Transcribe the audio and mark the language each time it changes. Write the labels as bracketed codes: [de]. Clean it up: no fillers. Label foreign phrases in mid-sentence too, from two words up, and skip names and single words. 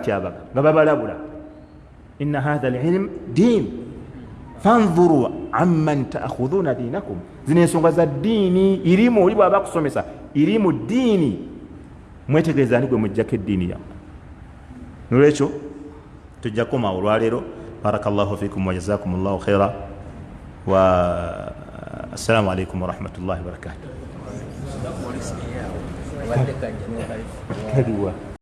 [lg] katyabaga nga babalabula [ar] إن هذا العلم دين فانظروا عمن تأخذون دينكم [lg] zino ensonga za ddiini irimu oli bwaba kusomesa irimu ddiini mwetegereza ni gwe mujjako eddiini yammwe nolwekyo tujja kukoma olwaleero [ar] بارك الله فيكم وجزاكم الله خيرا والسلام عليكم ورحمة الله وبركاته.